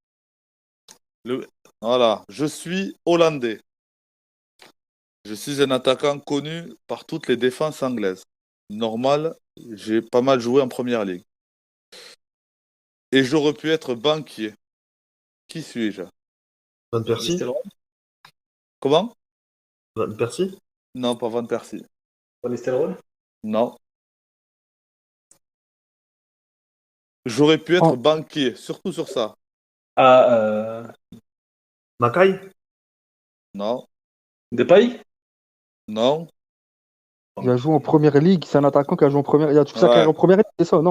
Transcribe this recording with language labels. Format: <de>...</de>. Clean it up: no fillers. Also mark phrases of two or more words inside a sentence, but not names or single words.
<fr>Voilà, je suis hollandais. Je suis un attaquant connu par toutes les défenses anglaises. Normal, j'ai pas mal joué en première ligue. Et j'aurais pu être banquier. Qui suis-je? Van Persie? Nistelrooy. Comment? Van Persie? Non, pas Van Persie. Van Nistelrooy. Non. J'aurais pu être Oh. banquier, surtout sur ça. Makai? Non, Depay? non. Il a joué en première ligue, c'est un attaquant qui a joué en première. Il a toute sa Ouais. carrière en première ligue, c'est ça, non?</fr>